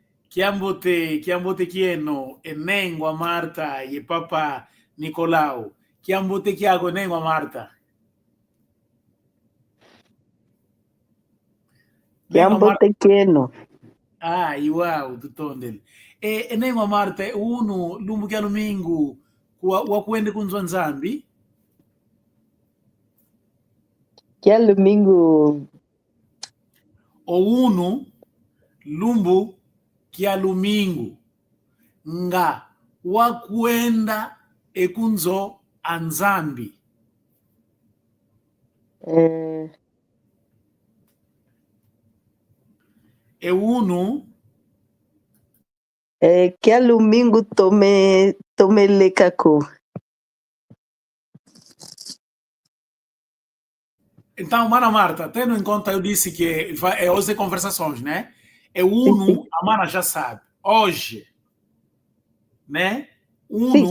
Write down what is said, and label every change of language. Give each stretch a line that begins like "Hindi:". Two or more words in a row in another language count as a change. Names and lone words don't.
Kongo: Kiambote kieno, enengwa Marta, e papa Nicolau. Kiambote kiago, enengwa Marta. Kiambote kieno. Ah, iwau, tutondele. Enengwa Marta, unu, lumbu kia lumingu, wakuende kunzwa nzambi? Kia lumingu. O unu, lumbu kia lumingu, nga wakuenda ekunzo anzambi. Unu. Kia lumingu tome lekako.
Portuguese: Então, Mana Marta, tendo em conta, eu disse que é hoje conversações, né? Unu, a Mana já sabe. Hoje, né? Unu